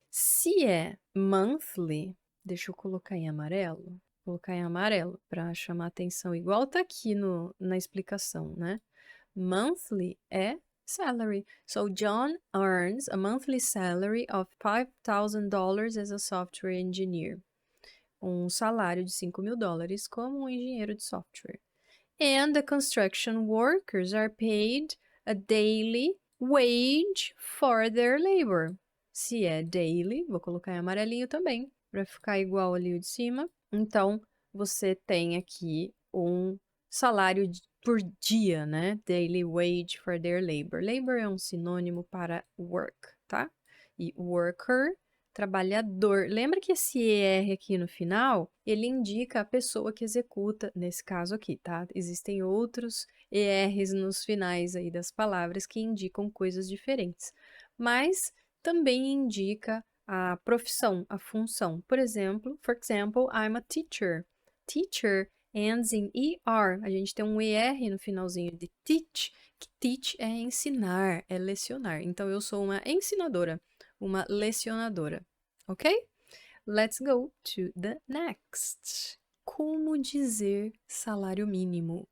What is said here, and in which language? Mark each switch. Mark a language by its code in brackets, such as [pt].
[pt] Se é monthly, deixa eu colocar em amarelo. Vou colocar em amarelo para chamar atenção, igual tá aqui na explicação, né? Monthly é salary. [en] So John earns a monthly salary of $5,000 as a software engineer. [pt] Um salário de $5.000 como um engenheiro de software. [en] And the construction workers are paid a daily wage for their labor. [pt] Se é daily, vou colocar em amarelinho também, para ficar igual ali o de cima. Então, você tem aqui um salário por dia, né? [en] Daily wage for their labor. [pt] Labor é um sinônimo para work, tá? E worker, trabalhador. Lembra que esse ER aqui no final, ele indica a pessoa que executa, nesse caso aqui, tá? Existem outros ERs nos finais aí das palavras que indicam coisas diferentes. Mas também indica a profissão, a função. Por exemplo, [en] I'm a teacher. Teacher ends in ER. [pt] A gente tem um ER no finalzinho de teach, que teach é ensinar, é lecionar. Então, eu sou uma ensinadora, uma lecionadora, ok? [en] Let's go to the next. [pt] Como dizer salário mínimo?